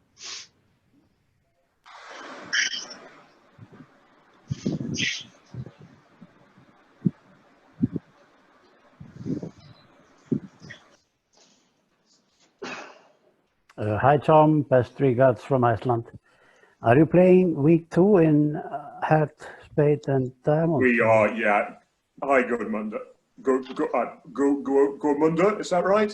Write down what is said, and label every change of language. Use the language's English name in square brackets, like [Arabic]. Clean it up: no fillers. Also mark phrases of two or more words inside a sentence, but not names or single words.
[English] Hi Tom, best regards from Iceland. Are you playing week 2 in Heart, Spade and Diamond? We are, yeah. Hi, Gudmunda. Gudmunda, is that right?